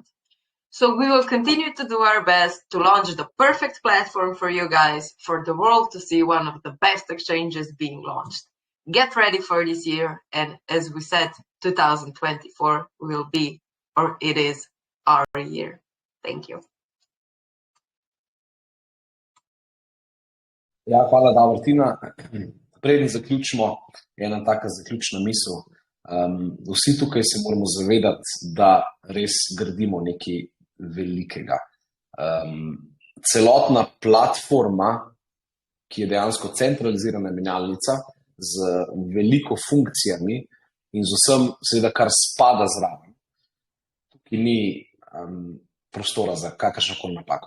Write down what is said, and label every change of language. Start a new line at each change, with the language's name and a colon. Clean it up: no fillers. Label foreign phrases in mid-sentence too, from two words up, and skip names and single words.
English: So we will continue to do our best to launch the perfect platform for you guys, for the world to see one of the best exchanges being launched. Get ready for this year, and as we said, 2024 will be, or it is, our year. Thank you.
Slovenian: Ja, hvala, Davor. Tina, preden zaključimo, ena taka zaključna misel. Vsi tukaj se moramo zavedati, da res gradimo nekaj velikega. Celotna platforma, ki je dejansko centralizirana menjalnica z veliko funkcijami in z vsem, seveda, kar spada zraven, ki ni prostora za kakršnokoli napako.